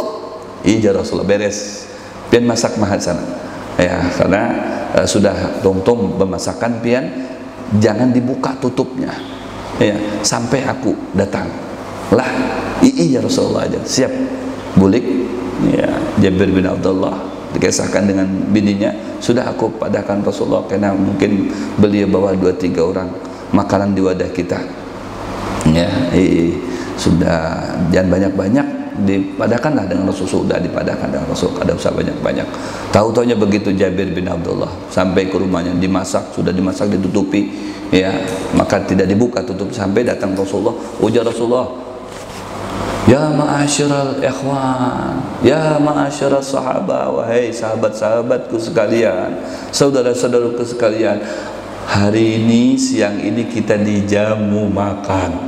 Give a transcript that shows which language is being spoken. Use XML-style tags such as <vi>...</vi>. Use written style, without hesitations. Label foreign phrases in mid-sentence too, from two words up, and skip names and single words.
<bjn>Iya Rasulullah, beres pian masak mahat sana ya, karena sudah tong bermasakan pian, jangan dibuka tutupnya ya sampai aku datang lah. Iya Rasulullah aja siap bulik ya.</bjn> <id>Jabir bin Abdullah dikisahkan dengan bininya, sudah aku padakan Rasulullah karena mungkin beliau bawa 2-3 orang makanan di wadah kita ya, sudah jangan banyak-banyak, dipadakanlah dengan Rasul, sudah dipadakan dengan Rasul, kada usah banyak-banyak. Tahu-taunya begitu Jabir bin Abdullah sampai ke rumahnya, dimasak, sudah dimasak ditutupi ya, maka tidak dibuka tutup sampai datang Rasulullah. Ujar Rasulullah,</id> <ar>يا معشر الإخوان، يا معشر الصحابة,</ar> <id>wahai sahabat-sahabatku sekalian, saudara-saudaraku sekalian, hari ini siang ini kita dijamu makan.</id>